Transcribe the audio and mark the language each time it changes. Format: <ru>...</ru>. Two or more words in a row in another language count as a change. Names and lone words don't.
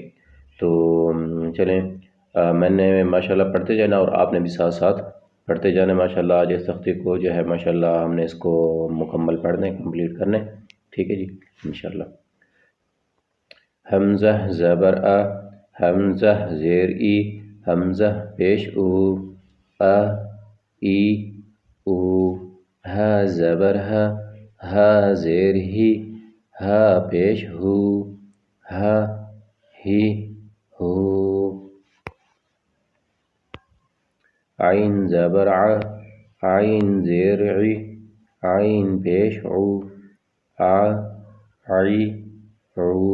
<ur>تو چلیں میں نے ماشاءاللہ پڑھتے جانا اور آپ نے بھی ساتھ ساتھ پڑھتے جانا ماشاءاللہ۔ آج اس تختی کو ماشاءاللہ ہم نے اس کو مکمل پڑھنے کمپلیٹ کرنے، ٹھیک ہے جی، انشاءاللہ۔ حمزہ زبر آ، حمزہ زیر ای، حمزہ پیش او، ای او، ہا زبر ہا، ہا زیر ہی، ہا پیش ہو، ہا ہی ہو۔ عین زبر ع، عین زیر عی، عین پیش عو، عی عو۔</ur>